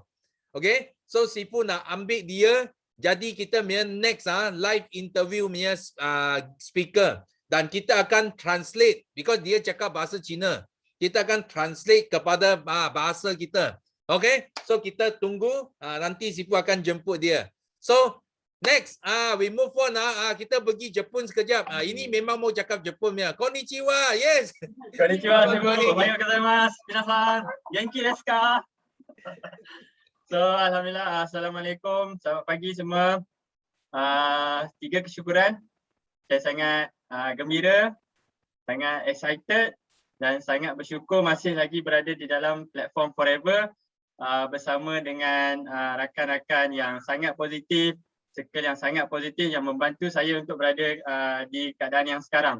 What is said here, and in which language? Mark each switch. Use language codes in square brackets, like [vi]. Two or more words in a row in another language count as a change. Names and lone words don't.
[en] Okay, so [ms] Sifu nak ambil dia jadi kita punya [en] next live interview [ms] punya speaker dan kita akan [en] translate because [ms] dia cakap bahasa Cina. Kita akan translate kepada bahasa kita. [en] Okay, so [ms] kita tunggu nanti Sifu akan jemput dia. [en] So next we move on [ms] kita pergi Jepun sekejap. Ini memang mau cakap Jepun punya. [ja] Konnichiwa. Yes. こんにちは、Sifu。おはようございます。皆さん、元気ですか? [ms] So, [ar] الحمد لله، السلام عليكم, [ms] selamat pagi semua. 3 kesyukuran. Saya sangat gembira, sangat excited dan sangat bersyukur masih lagi berada di dalam platform Forever bersama dengan rakan-rakan yang sangat positif, circle yang sangat positif yang membantu saya untuk berada di keadaan yang sekarang.